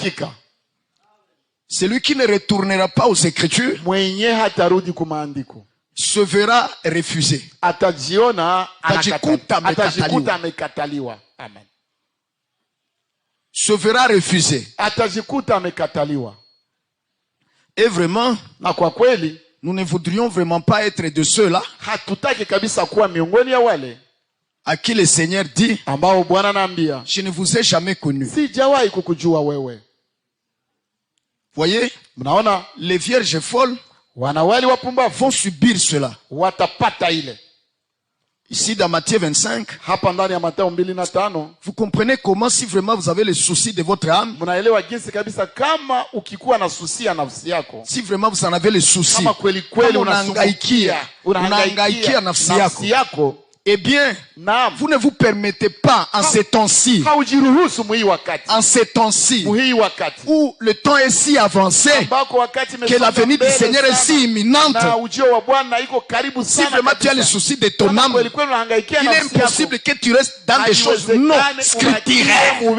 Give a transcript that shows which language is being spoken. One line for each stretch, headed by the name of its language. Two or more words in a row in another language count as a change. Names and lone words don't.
French: Celui qui ne retournera pas aux Écritures se verra refusé.
Swahili: Atajikuta
French: amekataliwa. Amen. Se verra refusé.
Swahili: Atajikuta amekataliwa.
French: Et vraiment,
Swahili: na kwa kweli,
French: nous ne voudrions vraiment pas être de ceux-là
Swahili: hatutaki kabisa kuwa miongoni ya wale
French: à qui le Seigneur dit,
Swahili: ambao Bwana anaambia,
French: je ne vous ai jamais connu.
Swahili: Sijawahi kukujua wewe.
French: Voyez,
Swahili: mnaona,
French: les vierges folles
Swahili: wanawali wapumbavu
French: vont subir cela.
Swahili: Watapata ile.
French: Ici dans Matthieu 25,
Swahili: hapa ndani ya Mathayo 25,
French: vous comprenez comment, si vraiment vous avez le souci de votre âme,
Swahili: mnaelewa jinsi kabisa kama ukikuwa na susi ya nafsi yako,
French: si vraiment vous en avez le souci,
Swahili: kama kweli unahangaikia nafsi yako,
French: eh bien, vous ne vous permettez pas en ces temps-ci, en ces temps-ci, où le temps est si avancé, que la venue du Seigneur est si imminente. Si vraiment tu as le souci de ton âme, il est impossible que tu restes dans des choses non scripturaires.